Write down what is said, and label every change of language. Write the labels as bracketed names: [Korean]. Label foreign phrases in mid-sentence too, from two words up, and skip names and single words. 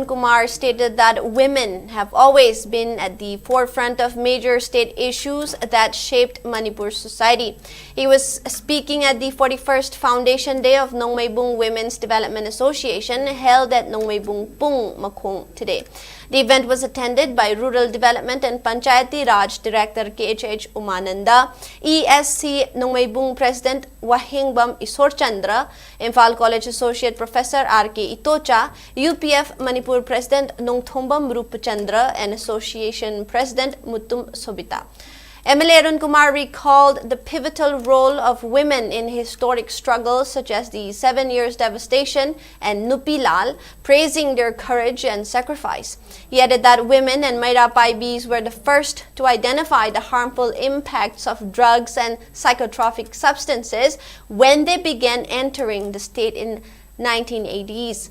[English] Kumar stated that women have always been at the forefront of major state issues that shaped Manipur society. He was speaking at the 41st Foundation Day of Nongmaibung Women's Development Association held at Nongmaibung Pung Makhong today. The event was attended by Rural Development and Panchayati Raj Director KHH Umananda, ESC Nongmaibung President Wahingbam Isorchandra, Imphal College Associate Professor R.K. Itocha, UPF Manipur President Nongthombam Rupachandra, and Association President Mutum Sobita. MLA Arun Kumar recalled the pivotal role of women in historic struggles such as the 7 years devastation and Nupilal, praising their courage and sacrifice. He added that women and Maira Paibis were the first to identify the harmful impacts of drugs and psychotropic substances when they began entering the state in 1980s.